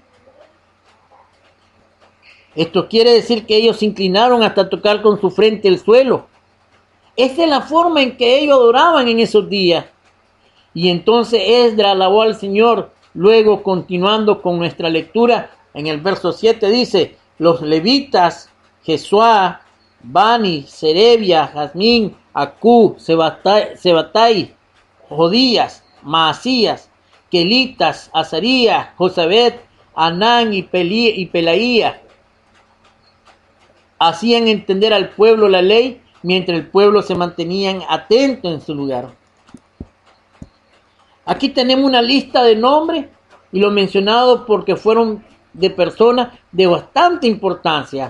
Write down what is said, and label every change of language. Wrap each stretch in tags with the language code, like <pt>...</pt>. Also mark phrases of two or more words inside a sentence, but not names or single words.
<es>Esto quiere decir que ellos se inclinaron hasta tocar con su frente el suelo. Esa es la forma en que ellos adoraban en esos días. Y entonces Esdras alabó al Señor. Luego, continuando con nuestra lectura, en el verso 7 dice: los levitas, Jesuá, Bani, Serebia, Jazmín, Acú, Sebatai, Jodías, Maasías, Kelitas, Azarías, Josabet, Anán y Pelaía hacían entender al pueblo la ley, mientras el pueblo se mantenían atento en su lugar. Aquí tenemos una lista de nombres, y lo mencionado porque fueron de personas de bastante importancia.</es>